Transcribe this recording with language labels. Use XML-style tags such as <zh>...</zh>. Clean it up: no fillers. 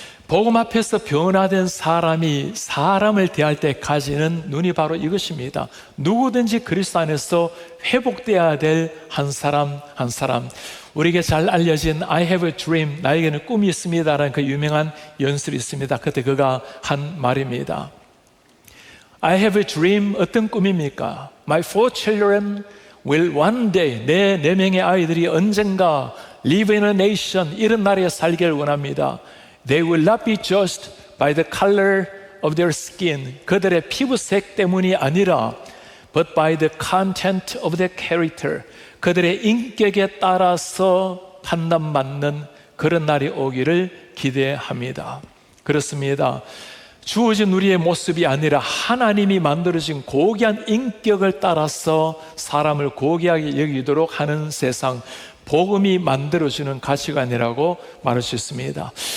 <ko>복음 앞에서 변화된 사람이 사람을 대할 때 가지는 눈이 바로 이것입니다. 누구든지 그리스도 안에서 회복되어야 될 한 사람 한 사람. 우리에게 잘 알려진</ko> <en>I have a dream,</en> <ko>나에게는 꿈이 있습니다 라는 그 유명한 연설이 있습니다. 그때 그가 한 말입니다.</ko> <en>I have a dream,</en> <ko>어떤 꿈입니까?</ko> <en>My 4 children will one day,</en> <ko>내 4명의 아이들이 언젠가</ko> <en>live in a nation,</en> <ko>이런 나라에 살기를 원합니다.</ko> <en>They will not be judged by the color of their skin.</en> <ko>그들의 피부색 때문이 아니라</ko> <en>but by the content of their character.</en> <ko>그들의 인격에 따라서 판단받는 그런 날이 오기를 기대합니다. 그렇습니다. 주어진 우리의 모습이 아니라 하나님이 만들어진 고귀한 인격을 따라서 사람을 고귀하게 여기도록 하는 세상, 복음이 만들어주는 가치관이라고 말할 수 있습니다.</ko>